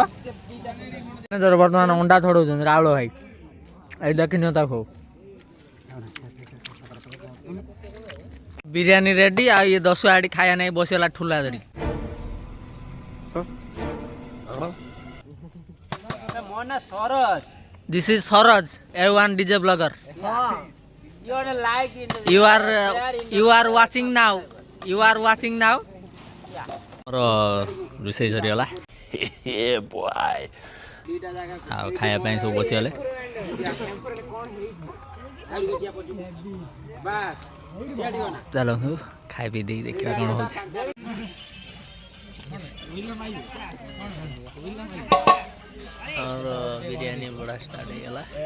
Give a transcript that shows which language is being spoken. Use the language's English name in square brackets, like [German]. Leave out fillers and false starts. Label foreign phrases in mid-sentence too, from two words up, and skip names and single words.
[Odia] ବର୍ତ୍ତମାନ ଅଣ୍ଡା ଛଡଉଛନ୍ତି ରାଉଳ ଭାଇ ଏଇ ଦେଖିନିଅ ତାକୁ ବିରିୟାନୀ ରେଡି ଆଉ ଇଏ 10 ଆଡି ଖାଇବା ନାଇଁ ବସିଗଲା ଠୁଲା ଧରି ମୋ ନାଁ ସରୋଜ [English] this is Saroj A1 DJ blogger you are watching now [Odia] ମୋର ରୋଷେଇ ସରିଗଲା [English] Yeah, boy. [Odia] ଆଉ ଖାଇବା ପାଇଁ ସବୁ ବସିଗଲେ ଚାଲ ଖାଇ ପିଇ ଦେଇକି ଦେଖିବା କ'ଣ ହଉଛି ଆମର ବିରିୟାନୀ ବଢ଼ା ଷ୍ଟାର୍ଟ ହେଇଗଲା